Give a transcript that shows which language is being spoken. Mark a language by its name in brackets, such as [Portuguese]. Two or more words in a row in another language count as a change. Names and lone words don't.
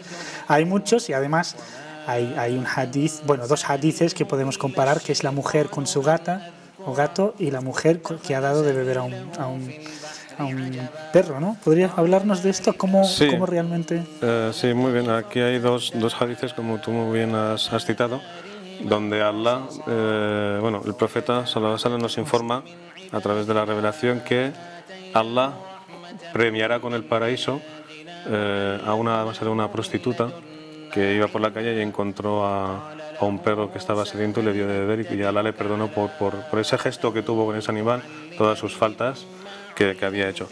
[Spanish] Hay muchos y además hay un hadith, bueno, dos hadiths que podemos comparar, que es la mujer con su gata o gato y la mujer que ha dado de beber a un perro, ¿no? ¿Podrías hablarnos de esto? ¿Cómo realmente...? Sí, muy bien. Aquí hay dos hadices, como tú muy bien has citado, donde Allah, el profeta [Arabic] صلى الله عليه وسلم [Spanish] nos informa a través de la revelación que Allah premiará con el paraíso a una prostituta que iba por la calle y encontró a un perro que estaba sediento y le dio de beber, y Allah le perdonó por ese gesto que tuvo con ese animal todas sus faltas que había hecho.